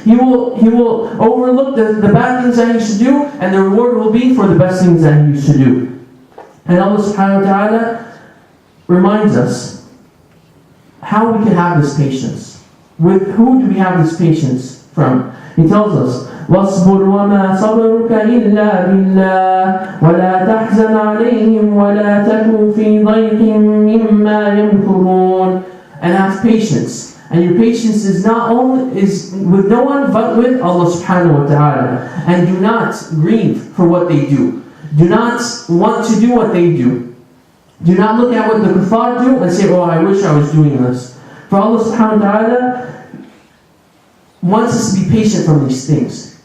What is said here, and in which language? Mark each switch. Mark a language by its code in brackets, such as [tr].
[en] He will overlook the bad things that he used to do, and the reward will be for the best things that he used to do. And Allah subhanahu wa ta'ala reminds us how we can have this patience. With who do we have this patience from? He tells us, [ar] وَاصْبُرْ وَمَا صَبْرُكَ إِلَّا بِاللَّهِ وَلَا تَحْزَنْ عَلَيْهِمْ وَلَا تَكُنْ فِي ضَيْقٍ مِّمَّا يَمْكُرُونَ. [en] And have patience. And your patience is with no one but with Allah subhanahu wa ta'ala. And do not grieve for what they do. Do not want to do what they do. Do not look at what the kuffar do and say, oh, I wish I was doing this. For Allah subhanahu wa ta'ala wants us to be patient from these things.